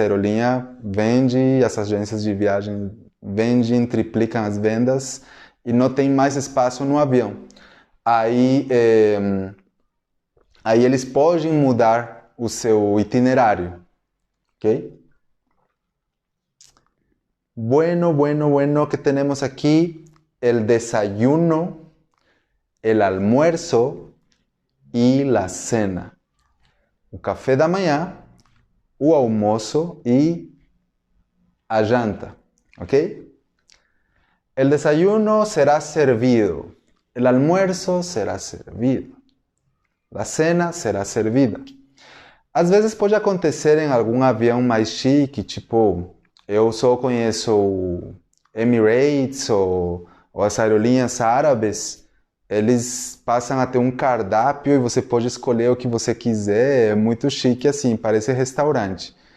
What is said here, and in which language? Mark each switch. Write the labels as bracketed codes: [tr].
[pt] A aerolínea vende, as agências de viagem vendem, triplicam as vendas e não tem mais espaço no avião. Aí eles podem mudar o seu itinerário, ok? [es] Bueno, que temos aqui el desayuno, el almuerzo e la cena. [pt] O café da manhã, o almoço e a janta, ok? [es] El desayuno será servido, el almuerzo será servido, la cena será servida. [pt] Às vezes pode acontecer em algum avião mais chique, tipo, eu só conheço o Emirates ou as aerolíneas árabes, eles passam a ter um cardápio e você pode escolher o que você quiser, é muito chique assim, parece restaurante.